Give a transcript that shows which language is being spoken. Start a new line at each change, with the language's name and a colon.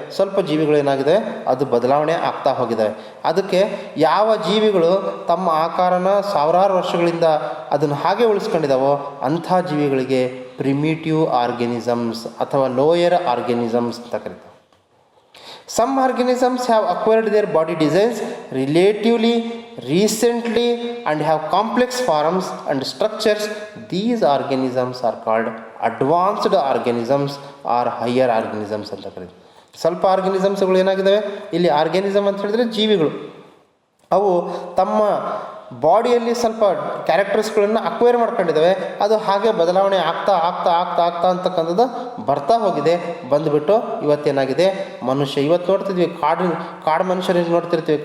Kannada: ಸ್ವಲ್ಪ ಜೀವಿಗಳು ಏನಾಗಿದೆ, ಅದು ಬದಲಾವಣೆ ಆಗ್ತಾ ಹೋಗಿದ್ದಾವೆ. ಅದಕ್ಕೆ ಯಾವ ಜೀವಿಗಳು ತಮ್ಮ ಆಕಾರನ ಸಾವಿರಾರು ವರ್ಷಗಳಿಂದ ಅದನ್ನು ಹಾಗೆ ಉಳಿಸ್ಕೊಂಡಿದ್ದಾವೋ ಅಂಥ ಜೀವಿಗಳಿಗೆ ಪ್ರಿಮಿಟಿವ್ ಆರ್ಗ್ಯಾನಿಸಮ್ಸ್ ಅಥವಾ ಲೋಯರ್ ಆರ್ಗ್ಯಾನಿಸಮ್ಸ್ ಅಂತ ಕರೀತಾರೆ.
English: Some organisms have acquired their body designs relatively recently and have complex forms and structures. These organisms are called advanced organisms or higher organisms
Kannada: ಅಂತ ಕರೀತಾರೆ. ಸ್ವಲ್ಪ ಆರ್ಗ್ಯಾನಿಸಮ್ಸ್ಗಳು ಏನಾಗಿದ್ದಾವೆ, ಇಲ್ಲಿ ಆರ್ಗ್ಯಾನಿಸಮ್ ಅಂತ ಹೇಳಿದ್ರೆ ಜೀವಿಗಳು, ಅವು ತಮ್ಮ ಬಾಡಿಯಲ್ಲಿ ಸ್ವಲ್ಪ ಕ್ಯಾರೆಕ್ಟರ್ಸ್ಗಳನ್ನು ಅಕ್ವೈರ್ ಮಾಡ್ಕೊಂಡಿದ್ದಾವೆ. ಅದು ಹಾಗೆ ಬದಲಾವಣೆ ಆಗ್ತಾ ಆಗ್ತಾ ಆಗ್ತಾ ಆಗ್ತಾ ಅಂತಕ್ಕಂಥದ್ದು ಬರ್ತಾ ಹೋಗಿದೆ. ಬಂದುಬಿಟ್ಟು ಇವತ್ತೇನಾಗಿದೆ, ಮನುಷ್ಯ ಇವತ್ತು ನೋಡ್ತಿದ್ವಿ, ಕಾಡು ಮನುಷ್ಯರಿಗೆ ನೋಡ್ತಿರ್ತೀವಿ.